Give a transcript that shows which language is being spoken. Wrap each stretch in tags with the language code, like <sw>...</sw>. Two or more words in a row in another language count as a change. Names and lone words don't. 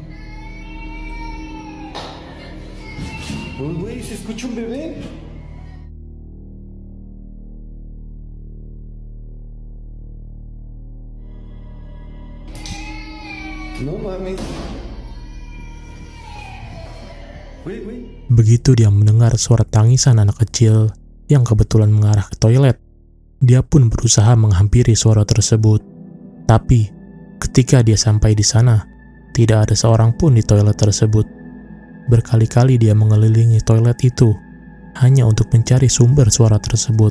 <es>Güey, ¿se escucha un bebé? No mames. Güey.</es> <id>Begitu dia mendengar suara tangisan anak kecil yang kebetulan mengarah ke toilet, dia pun berusaha menghampiri suara tersebut. Tapi, ketika dia sampai di sana, tidak ada seorang pun di toilet tersebut. Berkali-kali dia mengelilingi toilet itu hanya untuk mencari sumber suara tersebut.</id>